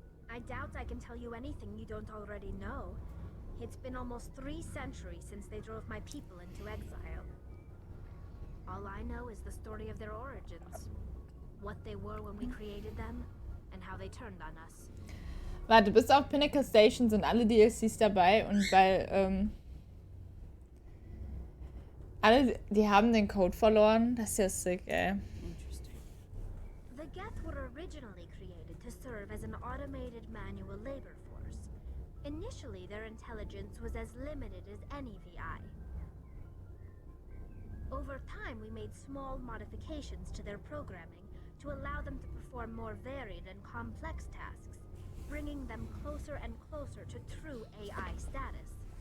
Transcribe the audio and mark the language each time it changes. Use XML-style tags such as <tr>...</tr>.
<en>I doubt I can tell you anything you don't already know. It's been almost 3 centuries since they drove my people into exile. All I know is the story of their origins. What they were when we created them, and how they turned on us.</en> <de>Warte, bis auf Pinnacle Station sind alle DLCs dabei und weil, alle, die haben den Code verloren. Das ist ja sick, ey.</de> <en>The Geth were originally created to serve as an automated manual labor force. Initially, their intelligence was as limited as any VI. Over time, we made small modifications to their programming to allow them to perform more varied and complex tasks, bringing them closer and closer to true AI status.</en>